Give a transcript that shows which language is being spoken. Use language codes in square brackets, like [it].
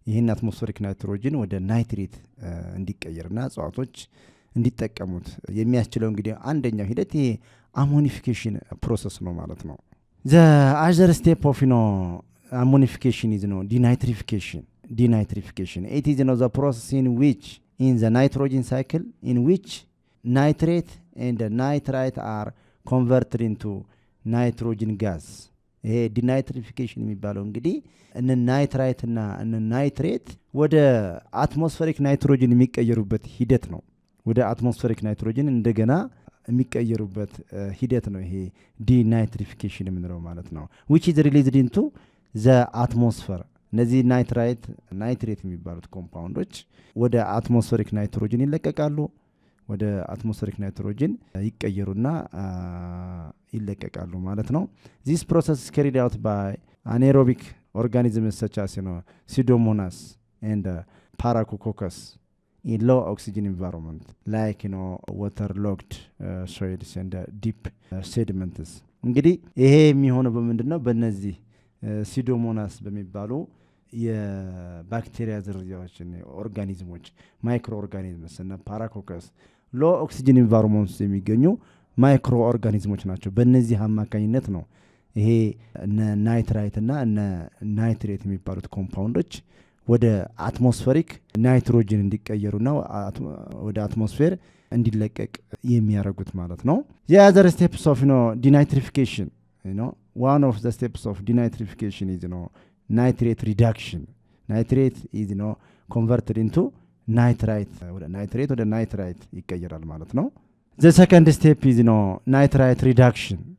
[am] አትሞስፌሪክ ናይትሮጅን ወደ ናይትሬት እንዲቀየርና እጽዋቶች እንዲጠቀሙት የሚያስችለው እንግዲህ አንደኛው ሂደት ይሄ አሞኒፊኬሽን ፕሮሰስ ነው ማለት ነው። [en] the other step of ammonification is denitrification. It is the process in which in the nitrogen cycle in which nitrate and nitrite are converted into nitrogen gas. [am] ይሄ ዲናይትሪፊኬሽን የሚባለው እንግዲህ እነ ናይትራይት እና እነ ናይትሬት ወደ አትሞስፌሪክ ናይትሮጅን የሚቀየሩበት ሂደት ነው። ወደ አትሞስፌሪክ ናይትሮጅን እንደገና የሚቀየሩበት ሂደት ነው። ይሄ ዲናይትሪፊኬሽን የምንለው ማለት ነው። [en] which is released into the atmosphere. [am] እነዚህ ናይትሬት የሚባሉት ኮምፓውንዶች ወደ አትሞስፌሪክ ናይትሮጅን ይለቀቃሉ። ወደ አትሞስፌሪክ ናይትሮጅን ይቀየሩና ይለቀቃሉ ማለት ነው። [en] this process is carried out by anaerobic organisms such as Pseudomonas and Paracoccus in low oxygen environment like waterlogged soils and deep sediments. [am] እንግዲህ ይሄ የሚሆነው በምንድነው? በእነዚህ ሲዶሞናስ በሚባሉ የባክቴሪያ ዝርያዎች ኦርጋኒዝሞች ማይክሮ ኦርጋኒዝምስ እና ፓራኮከስ ሎ ኦክሲጅን ኢንቫይሮንመንት ውስጥ የሚገኙ ማይክሮ ኦርጋኒዝሞች ናቸው። በእነዚህ አማካኝነት ነው ይሄ ናይትራይት እና ናይትሬት የሚባሉት ኮምፓውንዶች ወደ አትሞስፌሪክ ናይትሮጅን እንዲቀየሩና ወደ አትሞስፌር እንዲለቀቅ የሚያደርጉት ማለት ነው። [en] the other steps of denitrification, one of the steps of denitrification is nitrate reduction. Nitrate is converted into nitrite. [am] ወደ nitrite ይቀየራል ማለት ነው። [en] the second step is nitrite reduction.